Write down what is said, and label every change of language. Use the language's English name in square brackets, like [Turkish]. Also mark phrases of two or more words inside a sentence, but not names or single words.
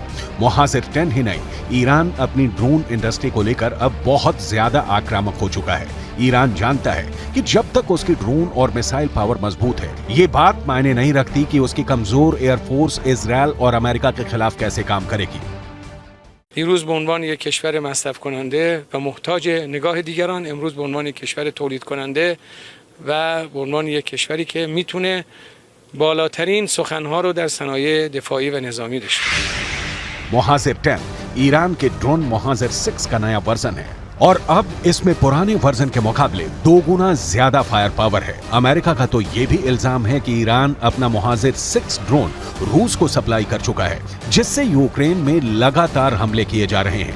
[Hindi] मुहाजिर 10 ही नहीं, ईरान अपनी [English] drone industry [Hindi] को लेकर अब बहुत ज्यादा आक्रामक हो चुका है। ईरान जानता है कि जब तक उसकी ड्रोन और [English] missile power [Hindi] मजबूत है, ये बात मायने नहीं रखती कि उसकी कमजोर एयरफोर्स इजराइल और अमेरिका के खिलाफ कैसे काम करेगी। [Persian] دیروز به عنوان یک کشور مصرف کننده و محتاج نگاه دیگران، امروز به عنوان یک کشور تولید کننده و به عنوان یک کشوری که میتونه بالاترین سخنها رو در صنایع دفاعی و نظامی داشته باشه. [Hindi] मुहाजिर 10 ईरान के ड्रोन मुहाजिर 6 का नया वर्जन है और अब इसमें पुराने वर्जन के मुकाबले 2 गुना ज्यादा [English] fire power [Hindi] है। अमेरिका का तो ये भी इल्जाम है कि ईरान अपना मुहाजिर 6 ड्रोन रूस को सप्लाई कर चुका है, जिससे यूक्रेन में लगातार हमले किए जा रहे हैं।